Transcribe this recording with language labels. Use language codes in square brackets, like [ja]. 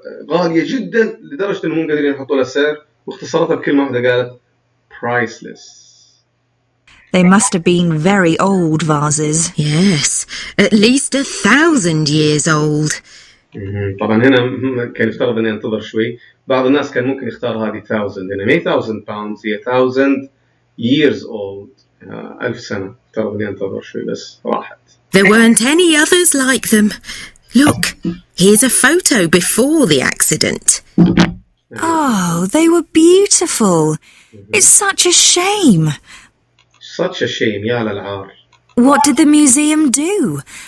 [ar] غالية جدا لدرجة إنهم قادرين يحطوا لها سعر واختصرتها بكلمة واحدة قالت priceless. [en] They must have been very old vases. Yes, at least 1,000 years old. [ar] طبعا هنا كان يفترض أن ينتظر شوي. بعض الناس كان ممكن يختار هذه 1000 هنا ما 1000 pounds هي [en] 1000 years old. [ar] 1000 سنة يفترض أن ينتظر شوي بس راحت. [en] There weren't any others like them. Look, here's a photo before the accident. Oh, they were beautiful. It's such a shame. Such a shame. [ar] يا للعار. [en] What did the museum do?